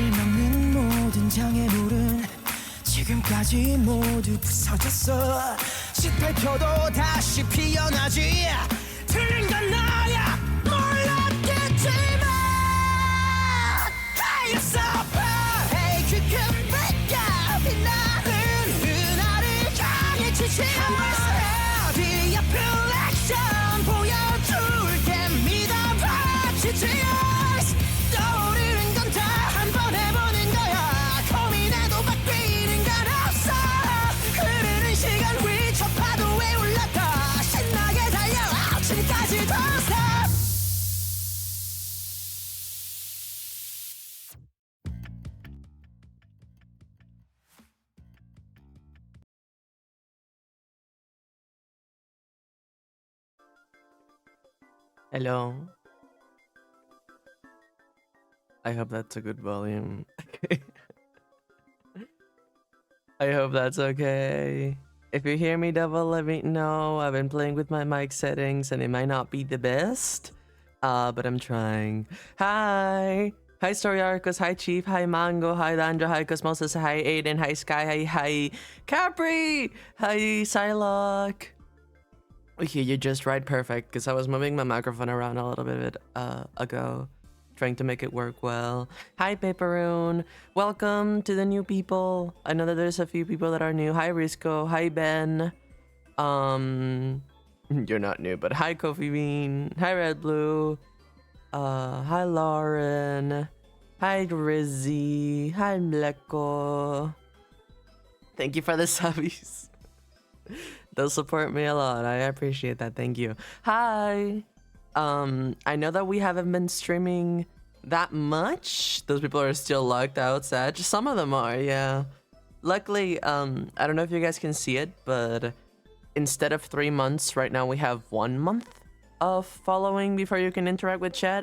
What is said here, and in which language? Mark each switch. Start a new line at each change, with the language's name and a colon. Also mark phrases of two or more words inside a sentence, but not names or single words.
Korean: 장애물은 지금까지 모두 부서졌어. 꽃이 펼 펴도 다시 피어나지 틀린 건 나야 몰랐겠지만
English: Hey, you're so proud Hey,
Korean: 그 큰 빛과 빛나는 그날을 향해 지치마 뒤엎을 액션 보여줄게 믿어봐 Cheers 떠오르는 건 다 한 번 해보는 거야 고민해도 바뀌는 건 없어 흐르는 시간 위 저 파도에 올랐다 신나게 달려 아침까지
English: don't stop Hello. I hope that's a good volume. I hope that's okay. If you hear me double, let me know. I've been playing with my mic settings and it might not be the best. But I'm trying. Hi! Hi Story Arcos, hi Chief, hi Mango, hi Landra, hi Cosmosis, hi Aiden, hi Sky, hi Capri, hi Psylocke. Okay, you just right perfect, because I was moving my microphone around a little bit ago, trying to make it work well. Hi, Paperoon. Welcome to the new people. I know that there's a few people that are new. Hi, Risco. Hi, Ben. You're not new, but hi, Coffee Bean. Hi, Red Blue. Hi, Lauren. Hi, Rizzy. Hi, Mleko. Thank you for the subbies. They'll support me a lot. I appreciate that. Thank you. Hi. I know that we haven't been streaming that much. Those people are still locked out, sad. Some of them are, yeah. Luckily, I don't know if you guys can see it, but instead of 3 months, right now we have 1 month of following before you can interact with chat.